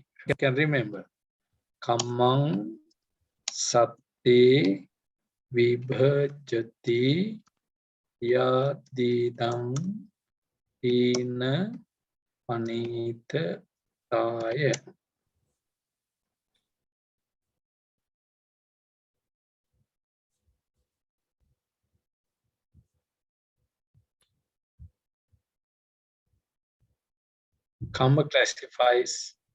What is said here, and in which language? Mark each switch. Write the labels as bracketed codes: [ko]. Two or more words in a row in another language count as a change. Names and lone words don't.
[en] You can remember. [pi] Kammang satte vibhajati yadidam hina panita taya. [en] Karma classifies